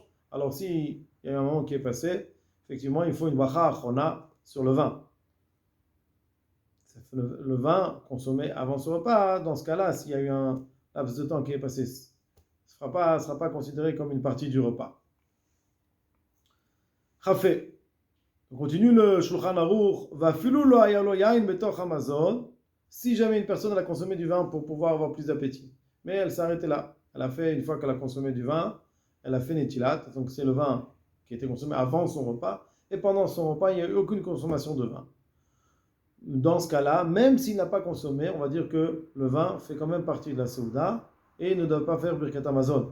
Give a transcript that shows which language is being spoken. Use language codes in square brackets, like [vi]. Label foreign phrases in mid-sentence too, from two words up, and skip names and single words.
[fr] Alors si il y a eu un moment qui est passé, effectivement il faut une [he] ברכה אחרונה [fr] sur le vin. Le vin consommé avant ce repas, dans ce cas-là, s'il y a eu un laps de temps qui est passé, ce ne sera pas considéré comme une partie du repas. Chafé. On continue le Shulchan Aruch. [he] ואפילו לא עלה יין בתוך המזון. [fr] Si jamais une personne a consommé du vin pour pouvoir avoir plus d'appétit, mais elle s'est arrêtée là. Elle a fait, une fois qu'elle a consommé du vin, elle a fait netilat, donc c'est le vin qui a été consommé avant son repas, et pendant son repas, il n'y a eu aucune consommation de vin. Dans ce cas-là, même s'il n'a pas consommé, on va dire que le vin fait quand même partie de la Souda et ne doit pas faire [he] ברכת המזון.